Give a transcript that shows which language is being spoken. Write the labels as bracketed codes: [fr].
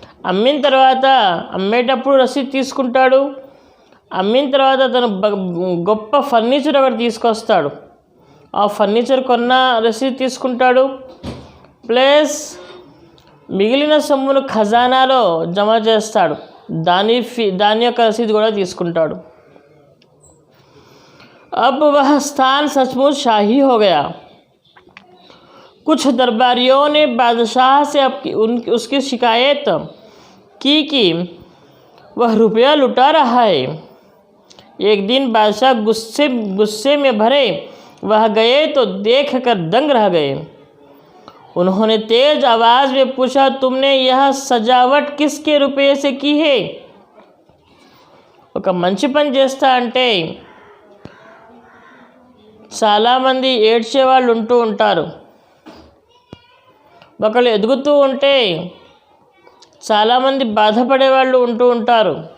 [te] అమ్మిన తర్వాత అమ్మేటప్పుడు రసీదు తీసుకుంటాడు. అమ్మిన తర్వాత తను గొప్ప ఫర్నిచర్ ఒకటి తీసుకొస్తాడు. ఆ ఫర్నిచర్ కొన్న రసీదు తీసుకుంటాడు. ప్లస్ మిగిలిన సొమ్మును ఖజానాలో జమ చేస్తాడు. దాని యొక్క రసీదు కూడా తీసుకుంటాడు. [hi] अब वह स्थान सचमुच शाही हो गया. कुछ दरबारियों ने बादशाह से उसकी शिकायत की कि वह रुपया लुटा रहा है. एक दिन बादशाह गुस्से में भरे वह गए तो देखकर दंग रह गए. उन्होंने तेज आवाज़ में पूछा, तुमने यह सजावट किसके रुपये से की है? [te] ఒక మంచి పని చేస్తా అంటే చాలామంది ఏడ్చేవాళ్ళు ఉంటూ ఉంటారు. ఒకళ్ళు ఎదుగుతూ ఉంటే చాలామంది బాధపడేవాళ్ళు ఉంటూ ఉంటారు.